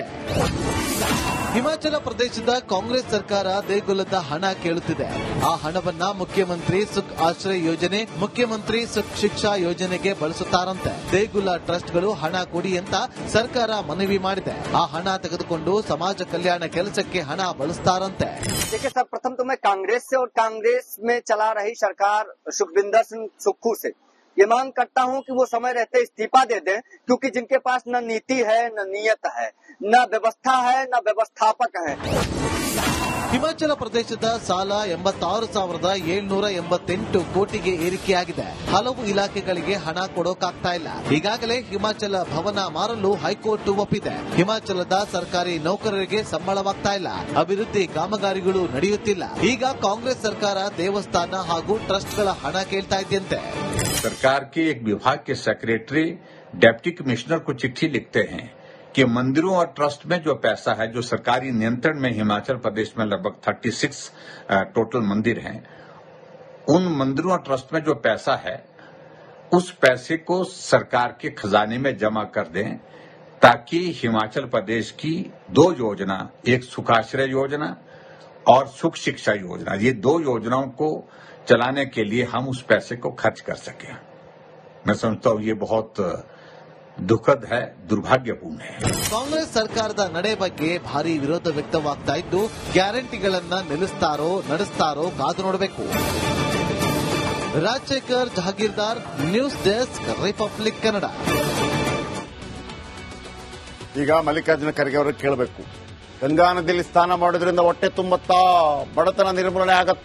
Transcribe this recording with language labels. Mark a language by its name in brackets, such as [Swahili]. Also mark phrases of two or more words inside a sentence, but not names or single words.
[Kannada] ಹಿಮಾಚಲ ಪ್ರದೇಶದ ಕಾಂಗ್ರೆಸ್ ಸರ್ಕಾರ ದೇಗುಲದ ಹಣ ಕೇಳುತ್ತಿದೆ. ಆ ಹಣವನ್ನ ಮುಖ್ಯಮಂತ್ರಿ ಸುಖ್ ಆಶ್ರಯ ಯೋಜನೆ, ಮುಖ್ಯಮಂತ್ರಿ ಸುಖ್ ಶಿಕ್ಷಾ ಯೋಜನೆಗೆ ಬಳಸುತ್ತಾರಂತೆ. ದೇಗುಲ ಟ್ರಸ್ಟ್ಗಳು ಹಣ ಕೊಡಿ ಅಂತ ಸರ್ಕಾರ ಮನವಿ ಮಾಡಿದೆ. ಆ ಹಣ ತೆಗೆದುಕೊಂಡು ಸಮಾಜ ಕಲ್ಯಾಣ ಕೆಲಸಕ್ಕೆ ಹಣ ಬಳಸ್ತಾರಂತೆ. [Hindi] देखिए सर, प्रथम तो मैं कांग्रेस से और कांग्रेस में चला रही सरकार सुखविंदर सिंह सुक्खू से ये मांग करता हूं कि वो समय रहते इस्तीफा दे दें, क्योंकि जिनके पास न नीति है, न नियत है, न व्यवस्था है, न व्यवस्थापक है. [Kannada] ಹಿಮಾಚಲ ಪ್ರದೇಶದ ಸಾಲ 86,788 ಕೋಟಿಗೆ ಏರಿಕೆಯಾಗಿದೆ. ಹಲವು ಇಲಾಖೆಗಳಿಗೆ ಹಣ ಕೊಡೋಕಾಗ್ತಾ ಇಲ್ಲ. ಈಗಾಗಲೇ ಹಿಮಾಚಲ ಭವನ ಮಾರಲು ಹೈಕೋರ್ಟ್ ಒಪ್ಪಿದೆ. ಹಿಮಾಚಲದ ಸರ್ಕಾರಿ ನೌಕರರಿಗೆ ಸಂಬಳವಾಗ್ತಾ ಇಲ್ಲ, ಅಭಿವೃದ್ಧಿ ಕಾಮಗಾರಿಗಳು ನಡೆಯುತ್ತಿಲ್ಲ. ಈಗ ಕಾಂಗ್ರೆಸ್ ಸರ್ಕಾರ ದೇವಸ್ಥಾನ ಹಾಗೂ ಟ್ರಸ್ಟ್ಗಳ ಹಣ ಕೇಳ್ತಾ ಇದೆಯಂತೆ. [Hindi] सरकार के एक विभाग के [English] secretary deputy commissioner [Hindi] को चिट्ठी लिखते हैं कि मंदिरों और ट्रस्ट में जो पैसा है, जो सरकारी नियंत्रण में हिमाचल प्रदेश में लगभग 36 टोटल मंदिर हैं, उन मंदिरों और ट्रस्ट में जो पैसा है उस पैसे को सरकार के खजाने में जमा कर दें, ताकि हिमाचल प्रदेश की 2 योजना, एक सुखाश्रय योजना और सुख शिक्षा योजना, ये 2 योजनाओं को चलाने के लिए हम उस पैसे को खर्च कर सकें. मैं समझता हूं ये बहुत दुखद है, दुर्भाग्यपूर्ण है. [Kannada] ಕಾಂಗ್ರೆಸ್ ಸರ್ಕಾರದ ನಡೆ ಬಗ್ಗೆ ಭಾರಿ ವಿರೋಧ ವ್ಯಕ್ತವಾಗ್ತಾ ಇದ್ದು, ಗ್ಯಾರಂಟಿಗಳನ್ನ ನಿಲ್ಲಿಸ್ತಾರೋ ನಡೆಸ್ತಾರೋ ಕಾದು ನೋಡಬೇಕು. ರಾಜಶೇಖರ್ ಜಹಾಗೀರ್ದಾರ್, [English] news desk, [Kannada] ರಿಪಬ್ಲಿಕ್ ಕನ್ನಡ. ಈಗ ಮಲ್ಲಿಕಾರ್ಜುನ ಖರ್ಗೆ ಅವರಿಗೆ ಕೇಳಬೇಕು, ಗಂಗಾ ನದಿಯಲ್ಲಿ ಸ್ನಾನ ಮಾಡೋದ್ರಿಂದ ಹೊಟ್ಟೆ ತುಂಬತ್ತಾ, ಬಡತನ ನಿರ್ಮೂಲನೆ ಆಗತ್ತಾ?